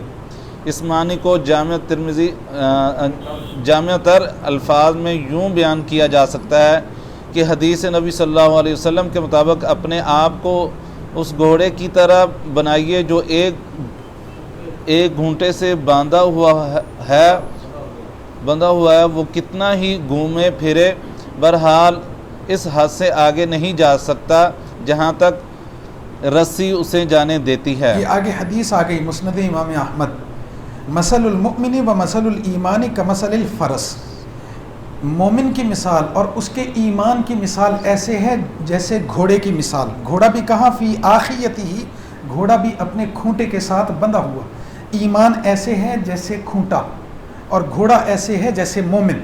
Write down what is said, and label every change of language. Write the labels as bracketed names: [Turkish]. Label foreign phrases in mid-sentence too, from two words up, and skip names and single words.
[Urdu] اس معنی کو جامع تر الفاظ میں یوں بیان کیا جا سکتا ہے کہ حدیث نبی [Arabic] صلی اللہ علیہ وسلم [Urdu] کے مطابق اپنے آپ کو اس گھوڑے کی طرح بنائیے جو ایک گھونٹے سے باندھا ہوا ہے، وہ کتنا ہی گھومے پھرے بہرحال اس حد سے آگے نہیں جا سکتا جہاں تک رسی اسے جانے دیتی ہے۔ یہ آگے حدیث آ گئی مسند امام احمد، [Arabic] مثل المؤمن و مثل الایمان کمثل الفرس، [Urdu] مومن کی مثال اور اس کے ایمان کی مثال ایسے ہے جیسے گھوڑے کی مثال۔ گھوڑا بھی کہاں؟ [Arabic] فی آخیتی، [Urdu] گھوڑا بھی اپنے کھونٹے کے ساتھ بندھا ہوا۔ ایمان ایسے ہے جیسے کھونٹا اور گھوڑا ایسے ہے جیسے مومن۔